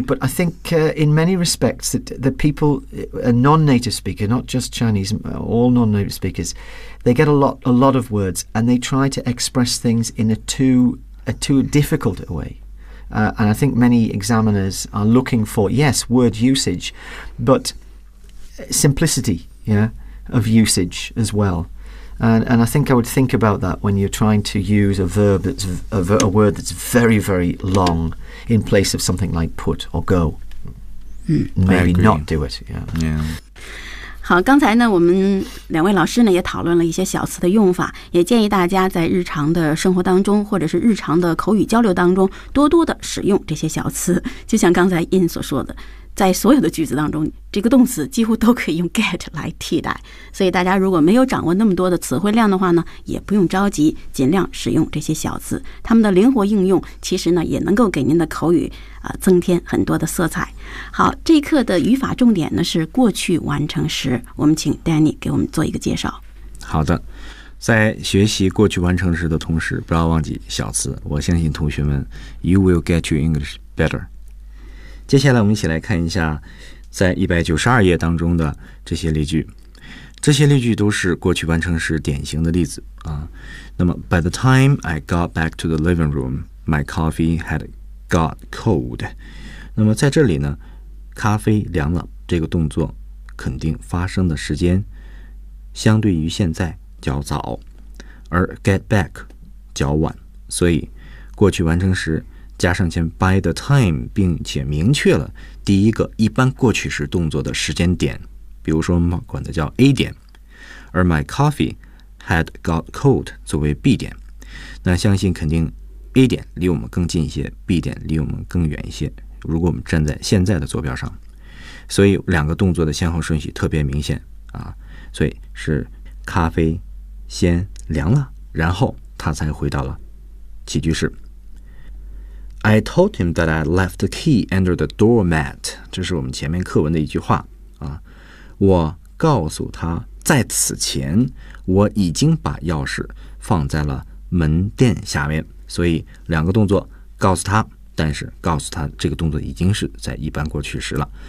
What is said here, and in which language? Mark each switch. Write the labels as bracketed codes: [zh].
[en] But I think、in many respects that the people, a non-native speaker, not just Chinese, all non-native speakers,they get a lot of words, and they try to express things in a too difficult a way.、and I think many examiners are looking for, yes, word usage, but simplicity, yeah, of usage as well. And I think I would think about that when you're trying to use a verb that's a word that's very, very long in place of something like put or go. Maybe not do it. Yeah. Yeah. [zh] 好，刚才呢，我们两位老师呢也讨论了一些小词的用法，也建议大家在日常的生活当中，或者是日常的口语交流当中，多多的使用这些小词。就像刚才 Ian 所说的，在所有的句子当中，这个动词几乎都可以用 get 来替代。所以大家如果没有掌握那么多的词汇量的话呢，也不用着急，尽量使用这些小词。它们的灵活应用，其实呢也能够给您的口语、增添很多的色彩。好，这一课的语法重点呢是过去完成时，我们请 Danny 给我们做一个介绍。好的，在学习过去完成时的同时，不要忘记小词。我相信同学们 [en] ，You will get your English better。 [zh] 接下来我们一起来看一下在192页当中的这些例句。这些例句都是过去完成时典型的例子啊。 [en] 那么 ,by the time I got back to the living room, my coffee had got cold. [zh] 那么在这里呢，咖啡凉了，这个动作肯定发生的时间相对于现在较早，而 get back 较晚，所以过去完成时加上前 [en] by the time, [zh] 并且明确了第一个一般过去时动作的时间点，比如说我们管的叫 A 点，而 [en] my coffee had got cold [zh] 作为 B 点，那相信肯定 A 点离我们更近一些， B 点离我们更远一些，如果我们站在现在的坐标上，所以两个动作的先后顺序特别明显啊，所以是咖啡先凉了，然后他才回到了起居室。 [en] I told him that I left the key under the doormat. [zh] 这是我们前面课文的一句话、啊、我告诉他在此前我已经把钥匙放在了门垫下面。所以两个动作，告诉他，但是告诉他这个动作已经是在一般过去时了。